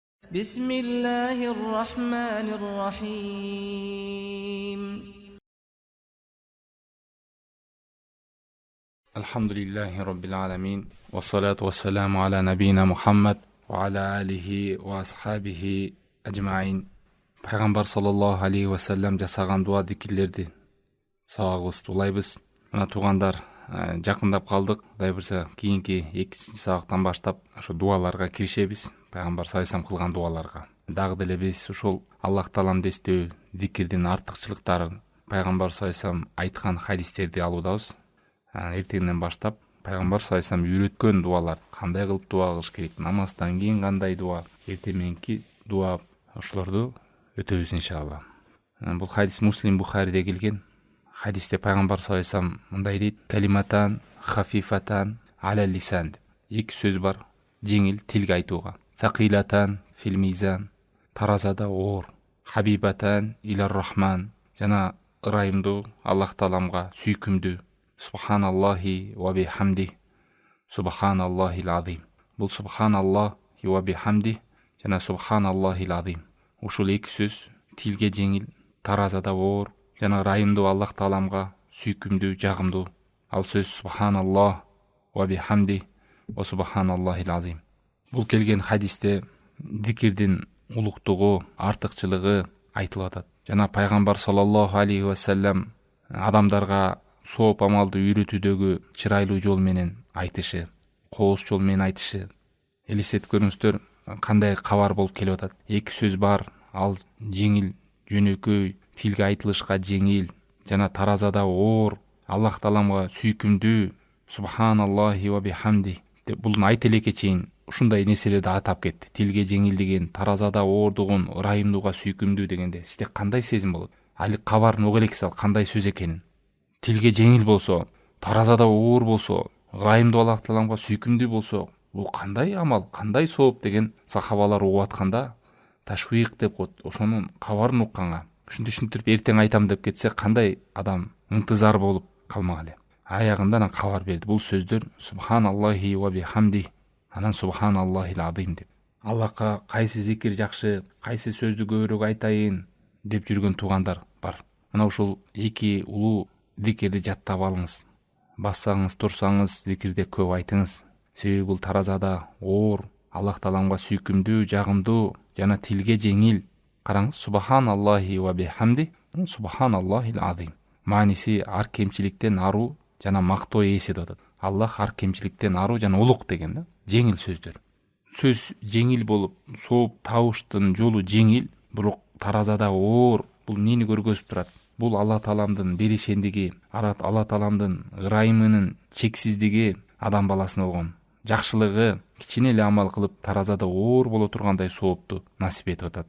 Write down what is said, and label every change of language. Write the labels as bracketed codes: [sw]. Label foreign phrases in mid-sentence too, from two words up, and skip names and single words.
[ar] بسم الله الرحمن الرحيم. الحمد لله رب العالمين والصلاة والسلام على نبينا محمد وعلى آله وأصحابه أجمعين. [ky] Пайгамбар [ar] صلى الله عليه وسلم [ky] жасаган дуа зикирлерди сабагыбызды улайбыз. Мына туугандар, жакындап калдык. Кудай буйрса кийинки 2-чи сабактан баштап ошо дуаларга киришебиз. Пайгамбар саллаллаху кылган дуаларга. Дагы деле биз ушул Аллах таалам дестөө зикирдин артыкчылыктарын, Пайгамбар саллаллаху айткан хадистерди алуудабыз. Эртеңден баштап Пайгамбар саллаллаху үйрөткөн дуалар, кандай кылып дуа кылыш керек, намаздан кийин кандай дуа, эртең мененки дуа, ошолорду өтөбүз иншалла. Бул хадис Муслим Бухариде келген. Хадисте Пайгамбар саллаллаху мындай дейт: [ar] كلمتان خفيفتان على اللسان. [ky] Эки сөз бар, жеңил тилге айтууга. [ar] ثقيلتان في الميزان, [ky] таразада оор. [ar] حبيبتان إلى الرحمن, [ky] жана ырайымдуу, Аллах тааламга сүйкүмдүү. [ar] سبحان الله وبحمده سبحان الله العظيم. Бул سبحان الله وبحمده жана سبحان الله العظيم. [ky] Ушул эки сөз тилге жеңил, таразада оор, жана ырайымдуу, Аллах тааламга сүйкүмдүү, жагымдуу. Ал сөз [ar] سبحان الله وبحمده وسبحان الله العظيم. [ky] Бул келген хадисте зикирдин улуктугу, артыкчылыгы айтылып атат. Жана Пайгамбар [ar] صلى الله عليه وسلم [ky] адамдарга сооп амалды үйрөтүүдөгү чырайлуу жол менен айтышы, кооз жол менен айтышы. Элестетип көрүңүздөр, кандай кабар болуп келип атат. Эки сөз бар, ал жеңил, жөнөкөй, тилге айтылышка жеңил, жана таразада оор, Аллах тааламга сүйкүмдүү, [ar] سبحان الله وبحمده. [ky] Бул айта элекке чейин ушундай нерселерди атап кетти. Тилге жеңил деген, таразада оордугун, ырайымдууга сүйкүмдүү дегенде сизде кандай сезим болот? Али кабарын уга элексиз, ал кандай сөз экенин. Тилге жеңил болсо, таразада оор болсо, ырайымдуу, Аллах тааламга сүйкүмдүү болсо, бул кандай амал, кандай сооп деген сахабалар угуп атканда ташвиq деп коет. Ошонун кабарын укканга, ушинтип түшүндүрүп эртең айтам деп кетсе, кандай адам ынтызар болуп калмак эле. Аягында анан кабар берди. Бул сөздөр [ar] سبحان الله وبحمده, анан سبحان الله العظيم деп. [ky] Аллахка кайсы зикир жакшы, кайсы сөздү көбүрөөк айтайын деп жүргөн туугандар бар. Мына ушул эки улуу зикирди жаттап алыңыз. Бассаңыз, турсаңыз, зикирде көп айтыңыз. Себеби бул таразада оор, Аллах тааламга сүйкүмдүү, жагымдуу, жана тилге жеңил. Караңыз, [ar] سبحان الله وبحمده سبحان الله العظيم. [ky] Мааниси ар кемчиликтен аруу жана мактоо ээси деп атат. Аллах ар кемчиликтен аруу жана улук деген да. Жеңил сөздөр. Сөз жеңил болуп, сооп табыштын жолу жеңил, бирок таразада оор. Бул эмнени көргөзүп турат? Бул Алла тааламдын беришендиги, Алла тааламдын ырайымынын чексиздиги, адам баласына болгон жакшылыгы, кичине эле амал кылып таразада оор боло тургандай соопту насип этип атат.